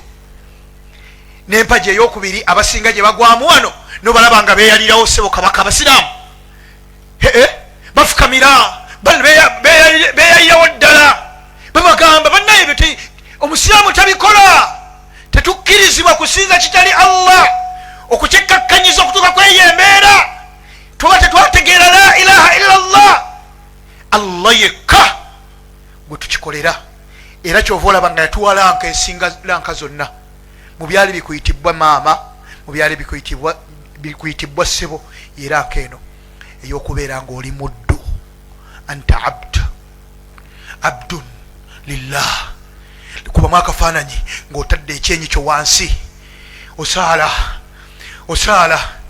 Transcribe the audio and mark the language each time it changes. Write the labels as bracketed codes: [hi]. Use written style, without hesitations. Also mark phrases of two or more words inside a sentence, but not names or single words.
[lg] N'empagi ey'okubiri abasinga gye bagwamu wano nobalaba nga beeyalirawo ssebo kabaka abasiraamu, bafukamira beeyalirawo ddala, babagamba bannaye byo omusiraamu tabikola. Tetukkirizibwa kusinza kitali Allah, okukikkakkanyiza okutuuka kweyo embeera tuba tetwategeera [ar] لا إله إلا الله. [lg] Allah yekka gwe tukikolera, era kyova olaba nga yatuwa lanka esinga lanka zonna. Mu byali bikuyitibwa maama, mu byali bikuyitibwa ssebo, yeranka eno ey'okubeera ng'oli muddu, [ar] أنت عبد لله, [lg] kubamu akafaananyi ng'otadde ekyenyi kyo wansi osaala.